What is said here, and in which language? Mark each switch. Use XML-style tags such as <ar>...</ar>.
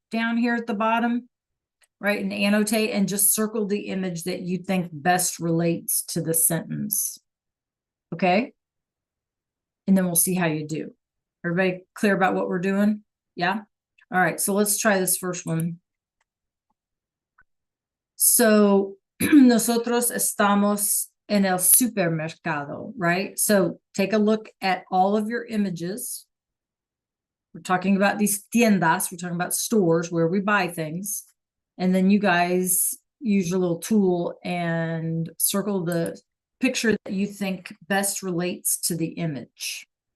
<en>down here at the bottom, right? And annotate and just circle the image that you think best relates to the sentence. Okay? And then we'll see how you do. Everybody clear about what we're doing? Yeah? All right, so let's try this first one.</en> <es>So, nosotros estamos en el supermercado, right?</es> <en>So take a look at all of your images. We're talking about these tiendas. We're talking about stores where we buy things. And then you guys use your little tool and circle the picture that you think best relates to the image.</en>